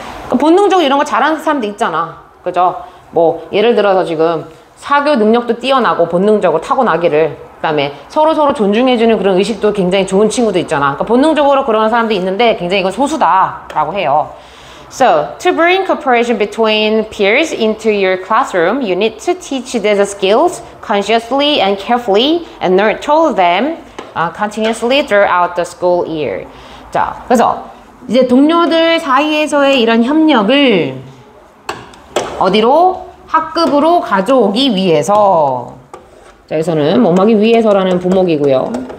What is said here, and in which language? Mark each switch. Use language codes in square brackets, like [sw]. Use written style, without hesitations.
[ko] 본능적으로 이런 거 잘하는 사람도 있잖아. 그죠? 뭐 예를 들어서 지금 사교 능력도 뛰어나고 본능적으로 타고나기를, 그 다음에 서로 존중해주는 그런 의식도 굉장히 좋은 친구도 있잖아. 그러니까 본능적으로 그런 사람도 있는데 굉장히 이건 소수다라고 해요. [en] So, to bring cooperation between peers into your classroom, you need to teach these skills consciously and carefully and nurture them continuously throughout the school year. [ko] 자, 그래서 이제 동료들 사이에서의 이런 협력을 어디로? 학급으로 가져오기 위해서. 자, 여기서는 뭐하기 위해서라는 부목이고요.